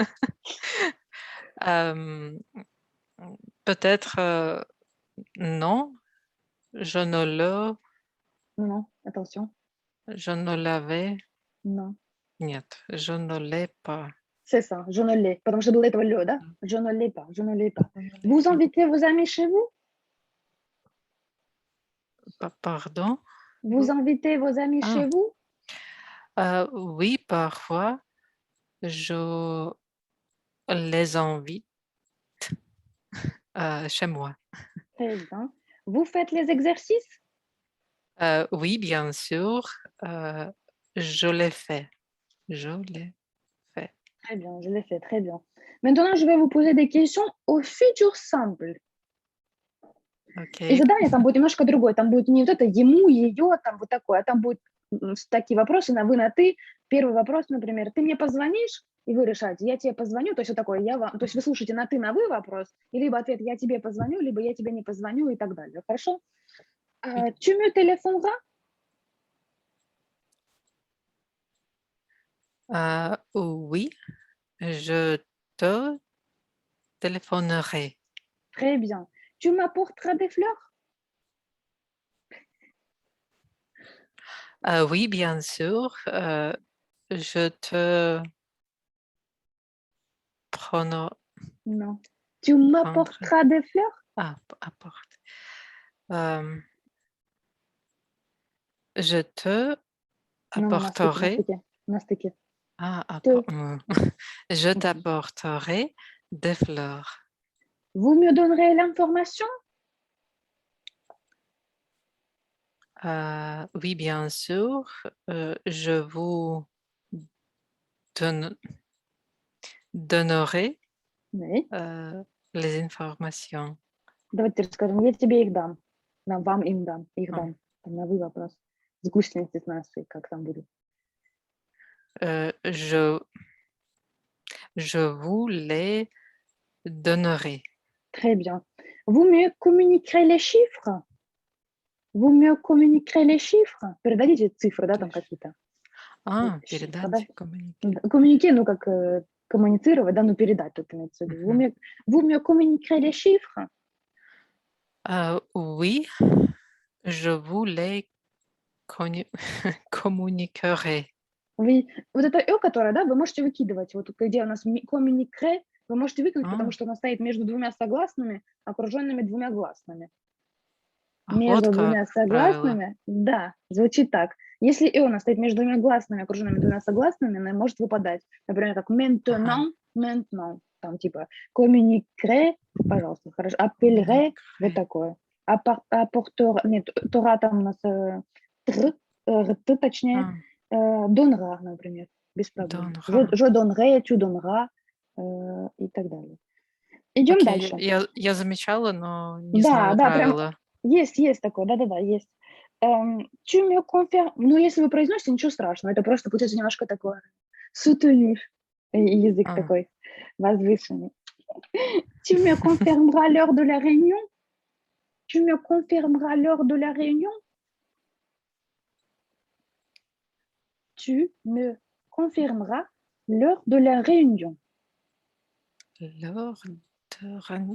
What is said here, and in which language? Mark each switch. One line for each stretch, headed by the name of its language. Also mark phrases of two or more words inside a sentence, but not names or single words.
French: Euh, peut-être non, je ne le, Non, attention. je ne l'avais. Non. Нет, je ne l'ai pas. C'est ça, je ne l'ai.
Russian: Потому что было этого лё, да?
French: Je ne l'ai pas, je ne l'ai pas. Je ne l'ai Vous pas. invitez vos amis chez vous? Pardon? Vous invitez vos amis chez Ah, vous? oui, parfois, je les invite chez moi. Très bien. Vous faites les exercices? Oui, bien sûr, euh, je l'ai fait. Je l'ai fait. Très bien, je l'ai fait, très bien. Maintenant, je vais vous poser des questions au futur simple.
Russian: И OK. задание там будет немножко другое. Там будет не вот это ему, ее, там вот такое, а там будут такие вопросы на вы, на ты. Первый вопрос, например, ты мне позвонишь, и вы решаете, я тебе позвоню, то есть вот такое, я вам, то есть вы слушаете на ты, на вы вопрос, и либо ответ, я тебе позвоню, либо я тебе не позвоню и так далее. Хорошо?
French: Oui. Tu me téléphoneras? Oui, je te téléphonerai. Très bien. Tu m'apporteras des fleurs? Oui, bien sûr, je te prendre Non. Tu prendrai. m'apporteras des fleurs? Ah, apporte. Je te Non, non,
Russian: на
French: apporterai.
Russian: стыке, на стыке. Ah,
French: Te. je
Russian: Окей.
French: t'apporterai des fleurs. Vous me donnerez l'information? Oui, bien sûr, je vous donne donnerai, Oui. les informations.
Russian: Давайте расскажем. Я тебе их дам. Вам им дам. Их Mmh. дам. Там на вы вопрос. С гусеницы нашей, как там будет.
French: Heu, je je vous les donnerai. Très bien. Vous me communiquerez les chiffres? Vous me communiquerez les chiffres?
Russian: Передадите цифры, да, там
French: Les
Russian: какие-то. Chiffres, да? передать, communiquer. Коммунике, ну, как коммуницировать, да, ну, передать тут имеется в виду. Mmh.
French: Vous me communiquerez les chiffres? Oui, je vous les connu communiquerai. Oui.
Russian: Вот это которое, да, вы можете выкидывать. Вот где у нас communiquer, вы можете выкинуть, потому Ah, что она стоит между двумя согласными, окруженными двумя гласными. вот Между двумя как правило. согласными, да, звучит так. Если «и» у нас стоит между двумя гласными, окруженными двумя согласными, она может выпадать. Например, как Ага.
French: maintenant, maintenant.
Russian: Там типа communiquerai, пожалуйста, хорошо, appellerai, вот
French: Communiquerai.
Russian: такое. Apportera, нет, тора там у нас точнее, Ah, donnera, например, без проблем.
French: donnera. Je donnerai, tu donneras
Russian: и так далее. Идем Окей, дальше. я замечала, но не Да, знала да, прям правила. есть такое, да-да-да, есть.
French: Tu me confirmes,
Russian: ну, если вы произносите, ничего страшного, это просто получается немножко такое soutenu, язык А, такой возвышенный.
French: Tu me confirmeras l'heure de la réunion? Tu me confirmeras l'heure de la réunion? Tu me confirmeras l'heure de la réunion. l'heure de Rani.